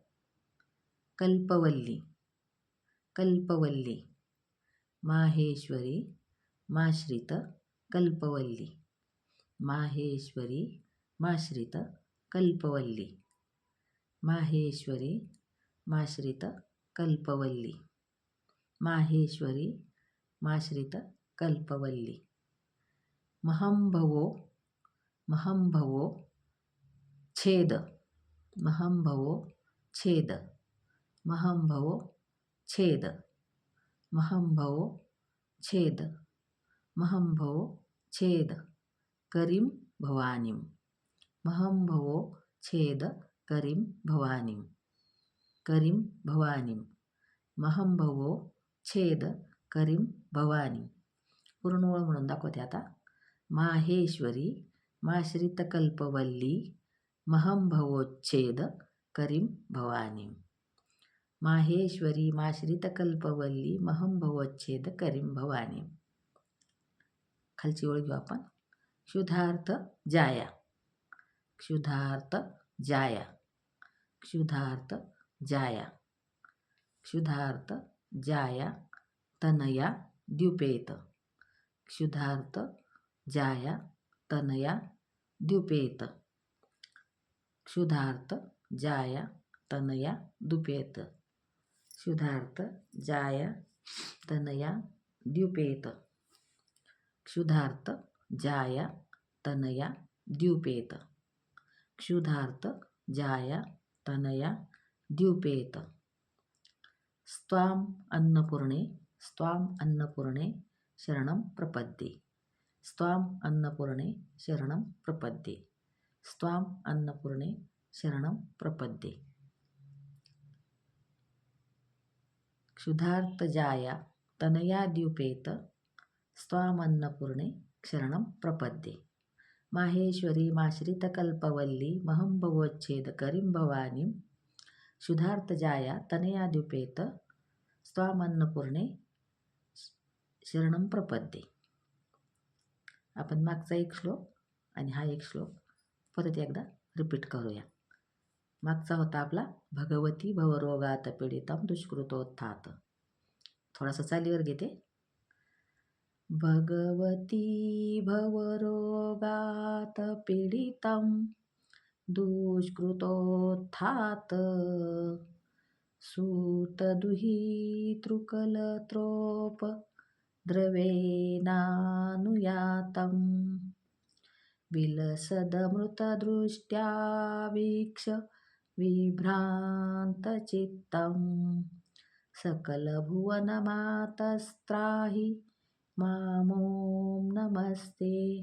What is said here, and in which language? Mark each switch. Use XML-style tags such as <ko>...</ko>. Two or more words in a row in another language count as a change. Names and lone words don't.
<sa>कल्पवल्ली कल्पवल्ली माहेश्वरी माश्रित कल्पवल्ली माहेश्वरी माश्रित कल्पवल्ली माहेश्वरी माश्रित कल्पवल्ली माहेश्वरी माश्रित कल्पवल्ली महंभवो महंभवो छेद महंभवो छेद महंभवो छेद महंभवो छेद महंभवो छेद करीं भवानीं महंभवो छेद करीं भवानीं करीं भवानीं महंभवो छेद करीं भवानीं.</sa> <mr>पूर्ण ओळ म्हणून दाखवते आता.</mr> <sa>माहेश्वरी माश्रित कल्पवल्ली महंभवोच्छेद करीं भवानीं माहेश्वरी माश्रित कल्पवल्ली महंभवोच्छेद करीं भवानीं.</sa> <mr>खालची ओळ घेऊ आपण.</mr> <sa>क्षुधार्थ जाया क्षुधार्थ जाया क्षुधार्थ जाया क्षुधार्थ जाया तनया द्युपेत क्षुधार्थ जाया तनया द्युपेत क्षुधार्थ जाया तनया द्युपेत क्षुधार्थ जाया तनया द्युपेत क्षुधार्थ जाया तनया द्युपेत क्षुधार्थ जाया तनया द्युपेत. स्वाम अन्नपूर्णे शरणं प्रपद्ये स्वाम अन्नपूर्णे शरणं प्रपद्ये स्वाम अन्नपूर्णे शरणं प्रपद्ये. क्षुधार्थ जाया तनया द्युपेत स्वामन्नपूर्णे शरणं प्रपद्ये माहेश्वरी माश्रित कल्पवल्ली महंभवोच्छेद करीं भवानीं क्षुधार्थ जाया तनया द्युपेत स्वामन्नपूर्णे शरणं प्रपद्ये.</sa> <mr>आपण मागचा एक श्लोक आणि हा एक श्लोक परत एकदा रिपीट करूया. मागचा होता आपला</mr> <sa>भगवती भवरोगात पीडितं दुष्कृतोत्थात.</sa> <mr>थोडासा चालीवर घेते.</mr> <sa>भगवती भवरोगात पीडितं दुष्कृतोत्थात सूतदुहितृकलत्रोप द्रवेणानुयातं विलसदमृतदृष्ट्या वीक्ष विभ्रान्तचित्तं सकलभुवनमातस्त्राहि मामों नमस्ते।</sa>